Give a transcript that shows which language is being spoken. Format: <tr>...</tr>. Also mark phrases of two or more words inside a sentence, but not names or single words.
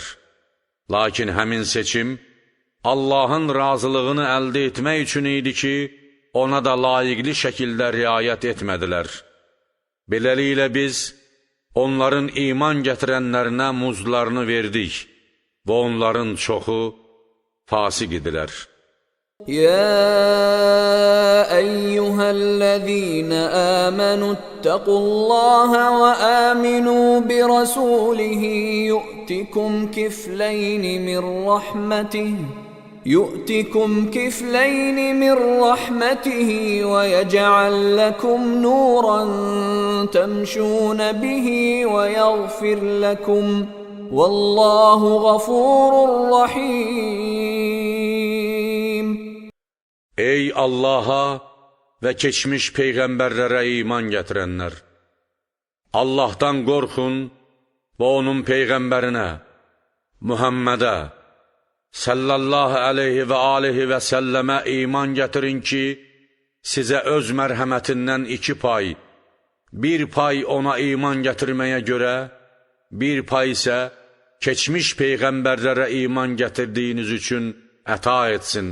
<az>Lakin həmin seçim Allahın razılığını əldə etmək üçün idi ki, ona da layiqli şəkildə riayət etmədilər. Beləliklə biz onların iman gətirənlərinə muzlarını verdik və onların çoxu fasıq idilər.</az> <ar>يا أيها الذين آمنوا اتقوا الله وآمنوا برسوله يؤتكم كفلين من رحمته ويجعل لكم نورا تمشون به ويغفر لكم والله غفور رحيم.</ar> <az>Ey Allaha və keçmiş peyğəmbərlərə iman gətirənlər! Allahdan qorxun və onun peyğəmbərinə, Muhammədə,</az> <ar>صلى الله عليه وآله وسلم</ar> <az>iman gətirin ki, sizə öz mərhəmətindən 2 pay, 1 pay ona iman gətirməyə görə, 1 pay isə keçmiş peyğəmbərlərə iman gətirdiyiniz üçün əta etsin.</az>